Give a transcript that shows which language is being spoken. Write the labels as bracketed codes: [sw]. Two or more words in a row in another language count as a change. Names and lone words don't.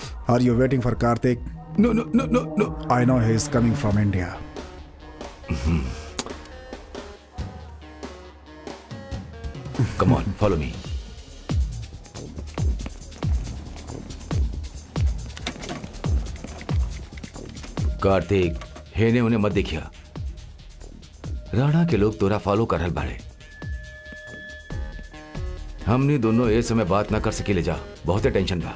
[en] Are you waiting for Karthik? No. I know he is coming from India. Come on, follow me. [bho] कार्तिक, हेने उन्हें मत देखिया। राणा के लोग तोरा फॉलो कर रहल बाड़े। हमनी दोनों ए समय बात ना कर सकेले जा, बहुत टेंशन बा।